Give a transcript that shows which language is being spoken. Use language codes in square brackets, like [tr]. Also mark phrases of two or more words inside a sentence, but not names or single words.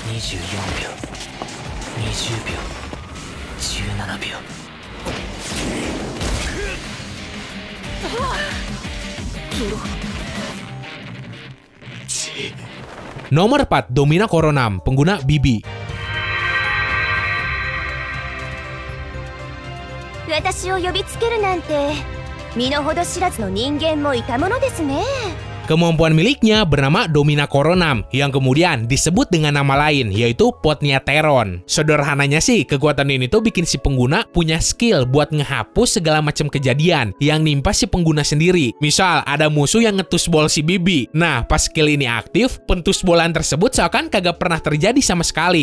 [id] Nomor 4, Domina Coronam, pengguna Bibi. [ja] 私を呼びつけるなんて身の程知らずの人間もいたものですね。 [id] Kemampuan miliknya bernama Domina Coronam, yang kemudian disebut dengan nama lain, yaitu Potnia Teron. Sederhananya sih, kekuatan ini tuh bikin si pengguna punya skill buat ngehapus segala macam kejadian yang nimpa si pengguna sendiri. Misal, ada musuh yang ngetus bol si Bibi. Nah, pas skill ini aktif, pentus bolan tersebut seakan kagak pernah terjadi sama sekali.